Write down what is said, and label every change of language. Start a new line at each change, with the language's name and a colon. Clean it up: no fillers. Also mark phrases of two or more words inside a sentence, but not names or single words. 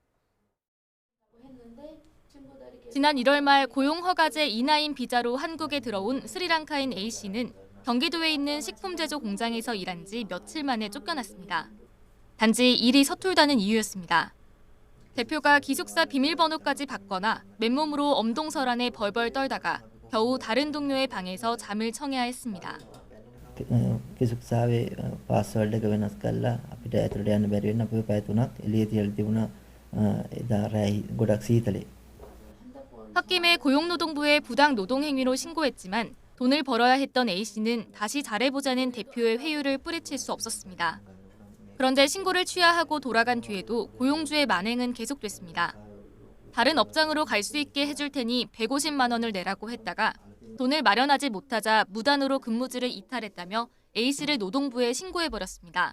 Korean: 지난 1월 말 고용허가제 이나인 비자로 한국에 들어온 스리랑카인 A씨는 경기도에 있는 식품 제조 공장에서 일한 지 며칠 만에 쫓겨났습니다. 단지 일이 서툴다는 이유였습니다. 대표가 기숙사 비밀번호까지 받거나 맨몸으로 엄동설안에 벌벌 떨다가 겨우 다른 동료의 방에서 잠을 청해야 했습니다.
Sinhala: 기숙사වේ පාස්වර්ඩ් එක වෙනස් කරලා අපිට ඇතුළට යන්න බැරි වෙන අපේ පැය 3ක් එළියේ තියලා තිබුණා. එදා රැයි ගොඩක් සීතලේ.
Korean: 홧김에 고용노동부에 부당 노동 행위로 신고했지만 돈을 벌어야 했던 A씨는 다시 잘해보자는 대표의 회유를 뿌리칠 수 없었습니다. 그런데 신고를 취하하고 돌아간 뒤에도 고용주의 만행은 계속됐습니다. 다른 업장으로 갈 수 있게 해줄 테니 150만 원을 내라고 했다가 돈을 마련하지 못하자 무단으로 근무지를 이탈했다며 A씨를 노동부에 신고해버렸습니다.